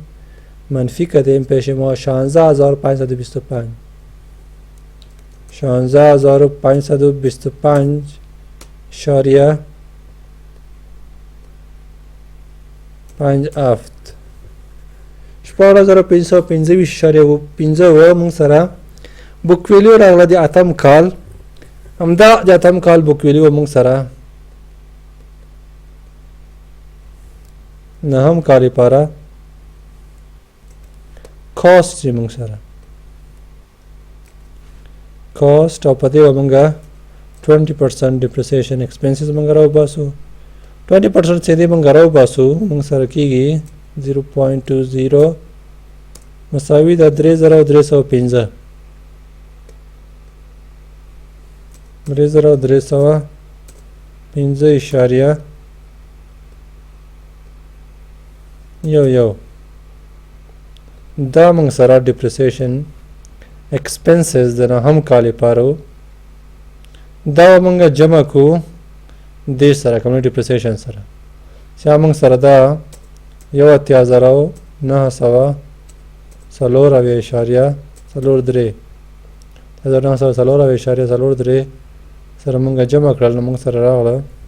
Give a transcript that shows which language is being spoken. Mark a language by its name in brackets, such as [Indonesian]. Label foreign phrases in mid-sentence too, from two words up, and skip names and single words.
[Persian] منفی کردیم، پیش ما [Pashto] 16,525 16,525 57 14,525 مونږ سره [English] book value [Pashto] راغله د اتم کال، همدا د اتم کال [English] book value [Pashto] مونږ سره نهم کال لپاره کاست چې مونږ سره کاست او په دې به مونږه 20% [English] depreciation expenses [Pashto] مونږ راوباسو. 20% چې دې مونږ راوباسو مونږ سره کېږي 0.20 مساوي د 3,305 3,305.11 دا مونږ سره [English] depreciation expenses [Pashto] د نهم کال لپاره دا مونږ جمع کو دې سره کوم depreciation سره چې مونږ سره دا 1,943 سره مونږ جمع کړل نو مونږ سره راغله